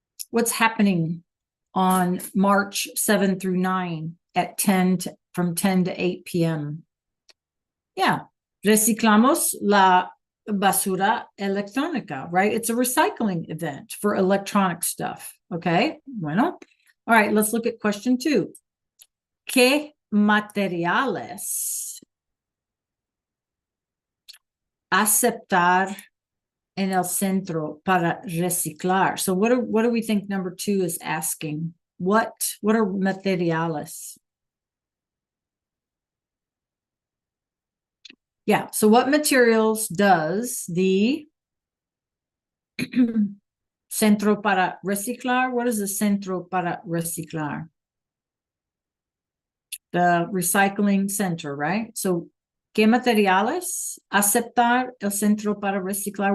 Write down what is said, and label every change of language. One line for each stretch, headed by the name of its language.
English: What's happening on March 7 through 9 at 10 from 10 to 8 p.m.?
Spanish: Yeah, reciclamos la basura electrónica, right?
English: It's a recycling event for electronic stuff. Okay, bueno. All right, let's look at question 2.
Spanish: ¿Qué materiales aceptar en el centro para reciclar?
English: So what do we think number 2 is asking? What are materiales? Yeah, so what materials does the Centro para reciclar? What is the Centro para reciclar? The recycling center, right?
Spanish: So, ¿qué materiales aceptar el Centro para reciclar?